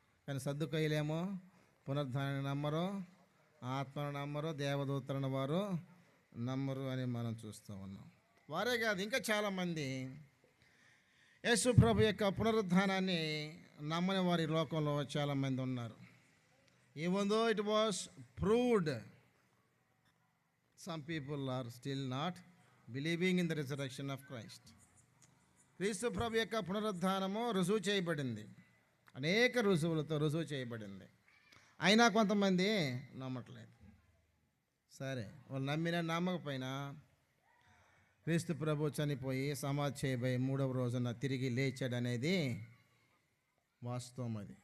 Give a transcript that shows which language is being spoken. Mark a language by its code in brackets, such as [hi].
[te] కానీ సద్దుకైలేమో పునరుద్ధానాన్ని నమ్మరు, ఆత్మను నమ్మరు, దేవదూతలను వారు నమ్మరు అని మనం చూస్తూ ఉన్నాం. వారే కాదు, ఇంకా చాలామంది యేసు ప్రభు యొక్క పునరుద్ధానాన్ని నమ్మని వారి లోకంలో చాలామంది ఉన్నారు. [en] Even though it was proved, some people are still not believing in the resurrection of Christ. [te] క్రీస్తు ప్రభు యొక్క పునరుద్ధానము రుజువు చేయబడింది, అనేక రుజువులతో రుజువు చేయబడింది. అయినా కొంతమంది నమ్మట్లేదు. సరే, వాళ్ళు నమ్మినా నమ్మకపోయినా క్రీస్తు ప్రభు చనిపోయి సమాధి చేయబోయి 3వ రోజున తిరిగి లేచాడు అనేది వాస్తవం.